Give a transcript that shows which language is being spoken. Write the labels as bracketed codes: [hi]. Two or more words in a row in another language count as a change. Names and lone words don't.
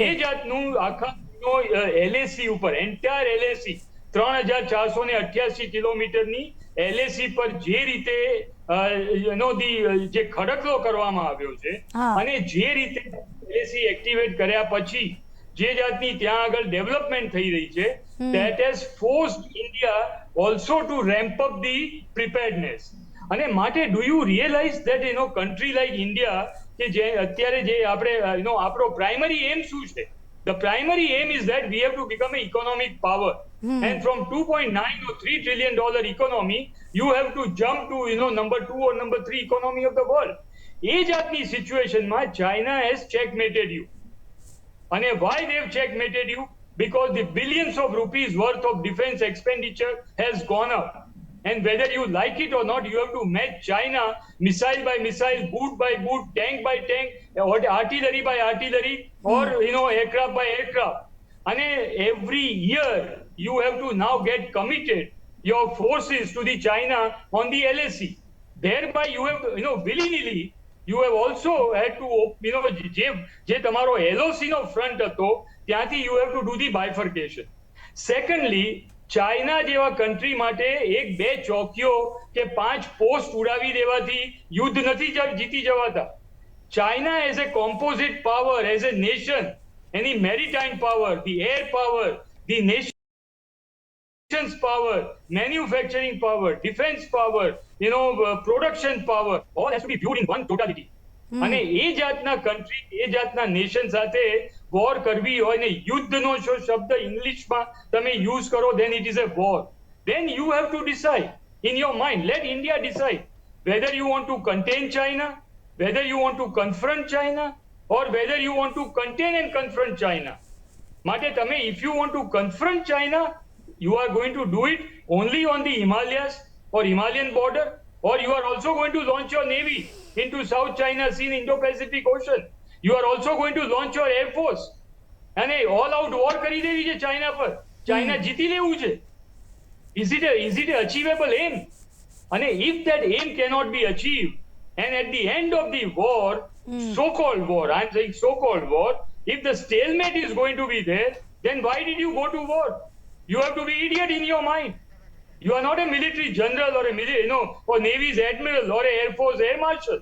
[gu] જે જાતનું આખા એલએસી ઉપર એન્ટાયર એલએસી 3488 કિલોમીટરની એલએસી પર જે રીતે જે ખડકલો કરવામાં આવ્યો છે, હા. અને જે રીતે એલએસી એક્ટિવેટ કર્યા પછી જે જાતની ત્યાં આગળ ડેવલપમેન્ટ થઈ રહી છે, [en] that has forced India also to ramp up the preparedness. [gu] અને માટે [en] do you realize that country like India, [gu] કે જે અત્યારે જે આપણે આપણો [en] primary aim [gu] શું છે? [en] The primary aim is that we have to become an economic power. And from 2.9 or $3 trillion economy, you have to jump to number 2 or number 3 economy of the world. [gu] એ જાતની સિચ્યુએશનમાં [en] China has checkmated you. And why they've checkmated you? Because the billions of rupees worth of defense expenditure has gone up. And whether you like it or not, you have to match China missile by missile, boot by boot, tank by tank, or artillery by artillery, or aircraft by aircraft. And every year you have to now get committed your forces to the China on the LAC. Thereby you have to, willy-nilly, you have also had to, [gu] જે તમારો LOC નો ફ્રન્ટ હતો ત્યાંથી [en] you have to do the bifurcation. Secondly, [gu] ચાઇના જેવા કન્ટ્રી માટે 1-2 ચોકીઓ કે 5 પોસ્ટ ઉડાવી દેવાથી યુદ્ધ નથી જીતી જવાતા. [en] China as a composite power, as a nation, એની maritime power, the air power, the nation's power, manufacturing power, defense power, production power, all has to be viewed in one totality. [gu] અને એ જાતના કન્ટ્રી, એ જાતના નેશન સાથે વોર કરવી હોય ને યુદ્ધનો જો શબ્દ ઇંગ્લિશમાં તમે યુઝ કરો, [en] then it is a war. Then you have to decide in your mind, let India decide whether you want to contain China, whether you want to confront China, or whether you want to contain and confront China. [gu] માટે તમે, [en] if you want to confront China, you are going to do it only on the Himalayas or Himalayan border, or you are also going to launch your navy into South China Sea, Indo-Pacific Ocean. You are also going to launch your air force. [gu] અને [en] all out war [gu] કરી દેવી છે ચાઇના પર, ચાઇના જીતી લેવું છે. [en] Is it a achievable aim? And if that aim cannot be achieved, and at the end of the war, so-called war, I'm saying so-called war, if the stalemate is going to be there, then why did you go to war? You have to be idiot in your mind. You are not a military general or or Navy's admiral or a Air Force air marshal.